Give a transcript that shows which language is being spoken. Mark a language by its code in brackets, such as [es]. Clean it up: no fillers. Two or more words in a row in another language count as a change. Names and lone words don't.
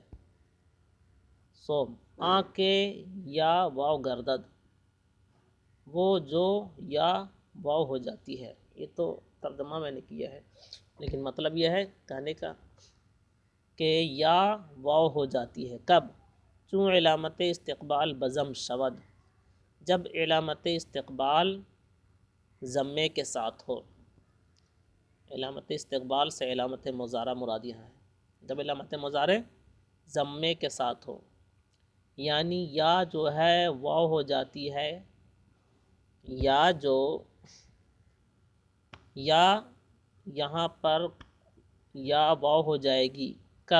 [fa] سوم آکے یا واو گردد، [ur] وہ جو یا واو ہو جاتی ہے۔ یہ تو ترجمہ میں نے کیا ہے، لیکن مطلب یہ ہے کہنے کا کہ یا واو ہو جاتی ہے کب؟ [fa] چوں علامت استقبال بضم شود، [ur] جب علامت استقبال ضمے کے ساتھ ہو۔ علامت استقبال سے علامت مضارع مراد یہاں ہے، جب علامت مضارع ضمے کے ساتھ ہو، یعنی یا جو ہے واو ہو جاتی ہے، یا جو یا یہاں پر یا واو ہو جائے گی کب؟